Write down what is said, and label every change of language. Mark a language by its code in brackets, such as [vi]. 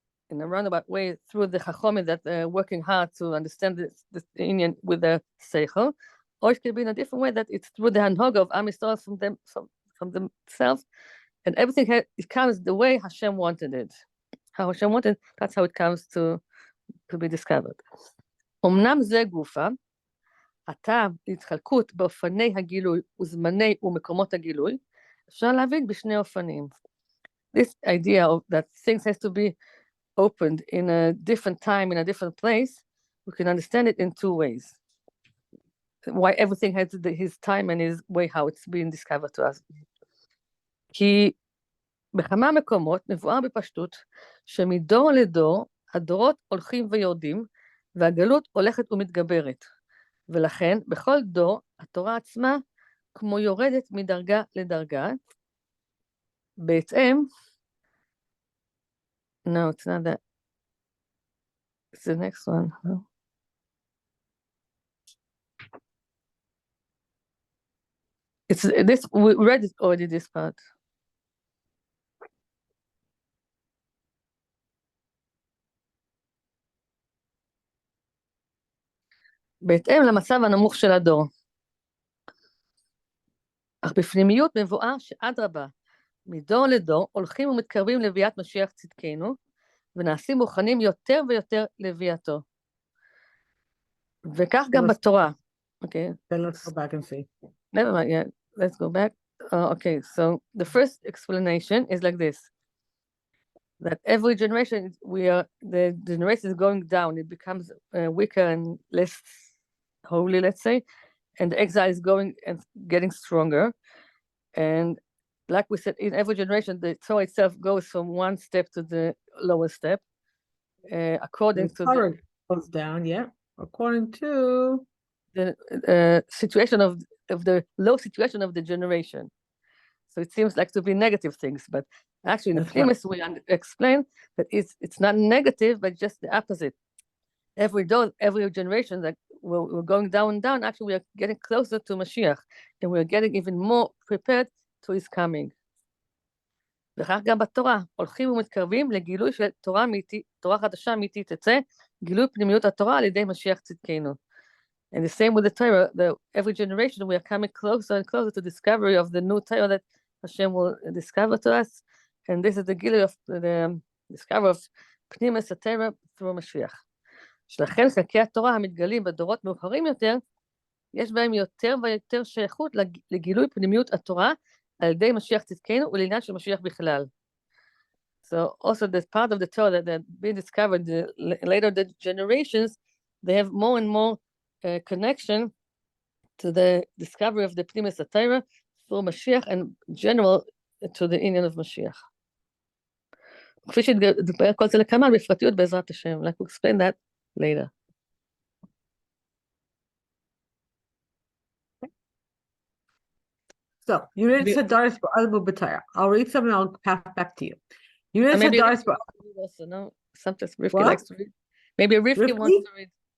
[en] In a roundabout way through the Chachomim that are working hard to understand this Inyan with the Seichel, or it can be in a different way that it's through the Hanhoga of Am Yisrael from themselves, and everything it comes the way Hashem wanted it. How Hashem wanted, that's how it comes to be discovered. [he] אמנם זה גופה, הטעם להתחלקות באופני הגילוי וזמני ומקומות הגילוי, אפשר להבין בשני אופנים. [en] This idea of that things has to be opened in a different time, in a different place, we can understand it in two ways. Why everything has his time and his way how it's being discovered to us. [he] כי בכמה מקומות מבואר בפשטות שמדור לדור הדורות הולכים ויורדים והגלות הולכת ומתגברת. ולכן בכל דור התורה עצמה כמו יורדת מדרגה לדרגה, בהתאם, [en] no, it's not that. It's the next one. No. It's this, we read it already, this part. [he] בהתאם למצב הנמוך של הדור. אך בפנימיות מבואר שאדרבה, מדור לדור הולכים ומתקרבים לביאת משיח צדקנו, ונעשים מוכנים יותר ויותר לביאתו. וכך גם בתורה. [en] Okay. Then let's go back and see. Never mind, yeah, let's go back. Okay, so the first explanation is like this. That every generation, the generation is going down, it becomes weaker and less holy, let's say, and the exile is going and getting stronger. And like we said, in every generation, the Torah itself goes from one step to the lower step, according to Torah goes down, yeah, according to the situation of the low situation of the generation. So it seems like to be negative things, but actually in the premise we explain that it's not negative, but just the opposite. Every generation that we're going down and down, actually we are getting closer to Mashiach, and we're getting even more prepared to his coming. [he] וכך גם בתורה, הולכים ומתקרבים לגילוי של תורה חדשה אמיתית תצא, גילוי פנימיות התורה על ידי משיח צדקנו. [en] And the same with the Torah, every generation we are coming closer and closer to discovery of the new Torah that Hashem will discover to us, and this is the gilui of the discovery of פנימיות התורה through Mashiach. [he] שלכן חלקי התורה המתגלים בדורות מאוחרים יותר, יש בהם יותר ויותר שייכות לגילוי פנימיות התורה על ידי משיח צדקנו ולעניין של משיח בכלל. [en] So also the part of the Torah that being discovered later the generations, they have more and more connection to the discovery of the Pnimis Torah through Mashiach and general to the Inyan of Mashiach. [he] כפי שתדבר כל זה לכמל בפרטיות בעזרת השם. [en] Like we'll explain that later. So, you read Sadaris for Albu B'Torah. I'll read something, I'll pass back to you. You read Sadaris for... Also, no? Sometimes Rivki likes to read. Maybe Rivki wants to read.